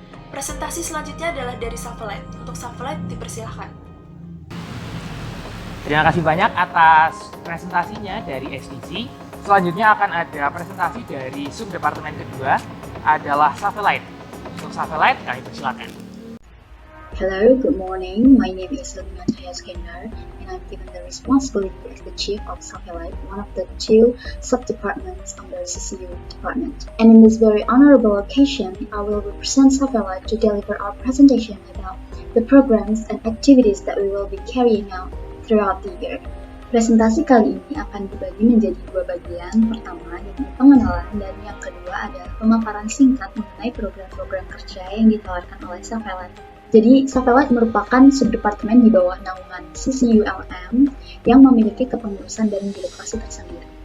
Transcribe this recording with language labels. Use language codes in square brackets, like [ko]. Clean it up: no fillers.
[id] Presentasi selanjutnya adalah dari Shuffle-Lite. Untuk Shuffle-Lite dipersilahkan. Terima kasih banyak atas presentasinya dari SDC. Selanjutnya akan ada presentasi dari subdepartemen kedua adalah Shuffle-Lite. Untuk Shuffle-Lite kami persilakan. [en] Hello, good morning. My name is Lina Iskandar, and I'm given the responsibility as the Chief of Shuffle-Lite, one of the 2 sub-departments under CCU department. And in this very honorable occasion, I will represent Shuffle-Lite to deliver our presentation about the programs and activities that we will be carrying out throughout the year. [id] Presentasi kali ini akan dibagi menjadi 2 bagian. Pertama, yakni pengenalan, dan yang kedua adalah pemaparan singkat mengenai program-program kerja yang ditawarkan oleh Shuffle-Lite. Jadi, Shuffle-Lite merupakan subdepartemen di bawah naungan CCULM yang memiliki kepengurusan dan birokrasi tersendiri.